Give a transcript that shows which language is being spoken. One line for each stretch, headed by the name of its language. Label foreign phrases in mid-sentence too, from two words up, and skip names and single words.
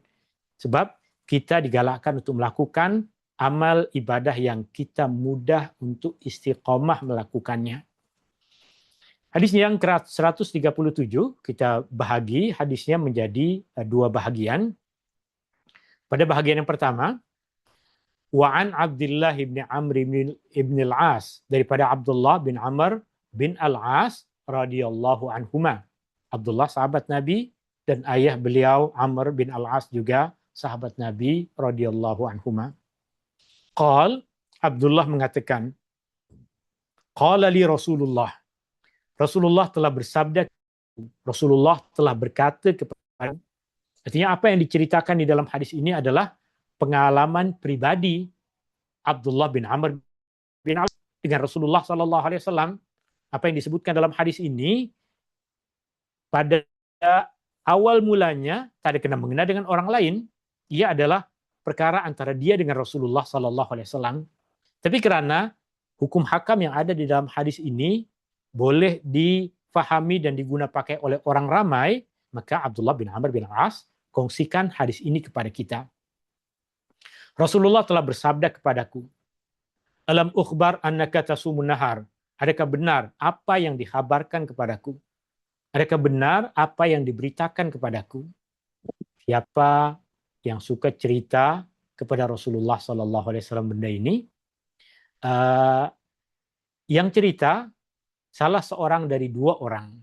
Malay: Sebab kita digalakkan untuk melakukan amal ibadah yang kita mudah untuk istiqomah melakukannya. Hadis yang ke-137 kita bahagi hadisnya menjadi 2 bahagian. Pada bahagian yang pertama, wa'an Abdullah bin Amr bin al-As, daripada Abdullah bin Amr bin al-As
Arabic: رضي الله عنهما.
Malay: Abdullah sahabat Nabi dan ayah beliau Amr bin al-As juga sahabat Nabi
Arabic: رضي الله عنهما.
Malay: Abdullah mengatakan,
Arabic: قال لي
Malay: Rasulullah telah bersabda Rasulullah telah berkata kepada, artinya apa yang diceritakan di dalam hadis ini adalah pengalaman pribadi Abdullah bin Amr bin Al dengan Rasulullah
Arabic: صلى الله عليه وسلم.
Malay: Apa yang disebutkan dalam hadis ini pada awal mulanya tak ada kena mengena dengan orang lain, ia adalah perkara antara dia dengan Rasulullah
Arabic: صلى الله عليه وسلم.
Malay: Tapi karena hukum hakam yang ada di dalam hadis ini boleh difahami dan digunakan pakai oleh orang ramai, maka Abdullah bin Amr bin Al-As kongsikan hadis ini kepada kita. Rasulullah telah bersabda kepadaku,
Arabic: "ألم أخبر أنك تصوم النهار."
Malay: Adakah benar apa yang dikhabarkan kepadaku? Adakah benar apa yang diberitakan kepadaku? Siapa yang suka cerita kepada Rasulullah
Arabic: صلى الله عليه وسلم
Malay: benda ini? Yang cerita salah seorang dari dua orang.